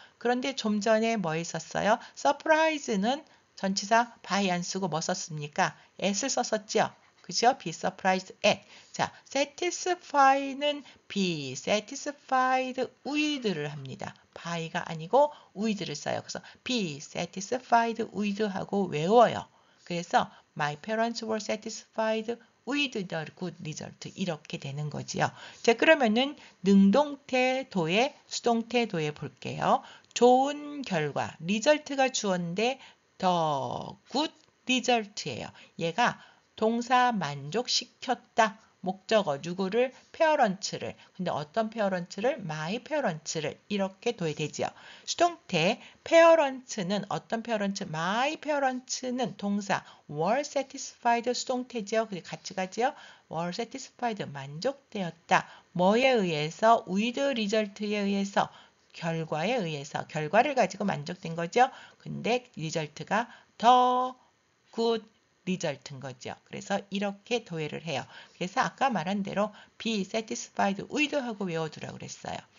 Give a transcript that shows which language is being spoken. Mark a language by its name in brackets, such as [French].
[Korean] 그런데 좀 전에 뭐 있었어요? surprise는 전치사 by 안 쓰고 뭐 썼습니까? [English] at을 [Korean] 썼었죠. 그죠? [English] be surprised at. 자, satisfy는 be satisfied with를 합니다. [Korean] by가 아니고 with를 써요. 그래서 [English] be satisfied with [Korean] 하고 외워요. [English] 그래서 my parents were satisfied with the good result. [Korean] 이렇게 되는 거지요. 자, 그러면은 능동태 도에 수동태 도에 볼게요. 좋은 결과, result가 주어인데 [English] the good result [Korean] 예요. 얘가 동사 만족시켰다. 목적어 누구를? 페어런츠를. 근데 어떤 페어런츠를? 마이 페어런츠를. 이렇게 둬야 되지요. 수동태 페어런츠는 어떤 페어런츠? 마이 페어런츠는 동사 [English] were satisfied [Korean] 수동태지요. 그게 같이 가지요. [English] were satisfied [Korean] 만족되었다. 뭐에 의해서? [English] with result [Korean] 에 의해서. 결과에 의해서. 결과를 가지고 만족된 거죠. 근데 result가 더 good 리절트인 거죠. 그래서 이렇게 도해를 해요. 그래서 아까 말한 대로 [English] be satisfied with [Korean] 하고 외워두라고 그랬어요.